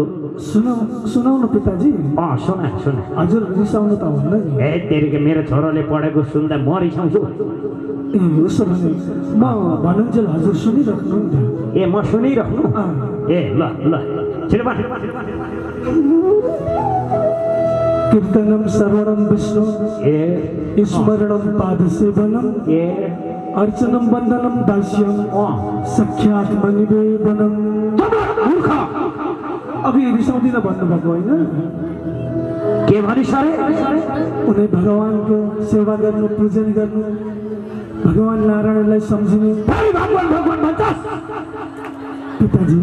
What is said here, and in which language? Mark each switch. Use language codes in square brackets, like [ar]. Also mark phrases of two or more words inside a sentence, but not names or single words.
[ne] सुनाउनु पिताजी। सुना हजुर रिसाउनु त हुन्न नि। ए तेरिके मेरो छोरोले पढेको सुन्दा म रिसाउँछु। ए उसो भने म भनुन्जेल हजुर सुनिराख्नु नि त। ए म सुनिराख्नु? ए ल छिटो भन। [sa] कीर्तनम श्रवणम विष्णु ए स्मरणम पादसेवनम ए अर्चनम वन्दनम दास्यम सख्यात निवेदनम। [ne] मूर्ख अघि रिसाउँदिन भन्नुभएको होइन? के भनिस् अरे? उनी भगवानको सेवा गर्नु, पूजन गर्नु, भगवान नारायणलाई सम्झिनु। भगवान भन्छस्? पिताजी